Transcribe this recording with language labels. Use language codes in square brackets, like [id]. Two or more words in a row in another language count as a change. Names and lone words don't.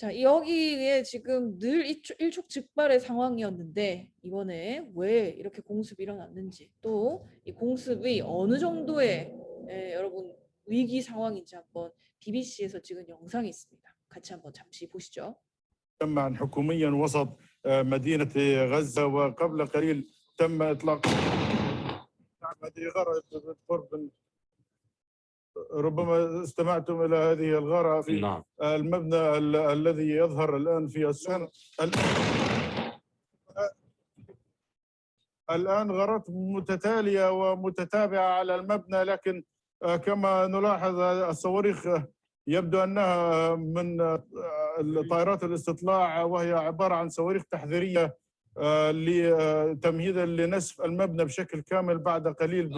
[ko] 자, 여기에 지금 늘 일촉즉발의 상황이었는데 이번에 왜 이렇게 공습이 일어났는지 또 이 공습이 어느 정도의 여러분 위기 상황인지 한번 BBC에서 찍은 영상이 있습니다. 같이 한번 잠시 보시죠. [ar] جمعا حكوميا وسط مدينة غزة وقبل قليل تم إطلاق هذه غارة قرب ربما استمعتم إلى هذه الغارة في نعم. المبنى الذي يظهر الآن في الصورة الآن غارات متتالية ومتتابعة على المبنى لكن كما نلاحظ الصواريخ يبدو أنها من طائرات الاستطلاع وهي عبارة عن صواريخ تحذيرية تمهيدا لنسف المبنى بشكل كامل بعد قليل.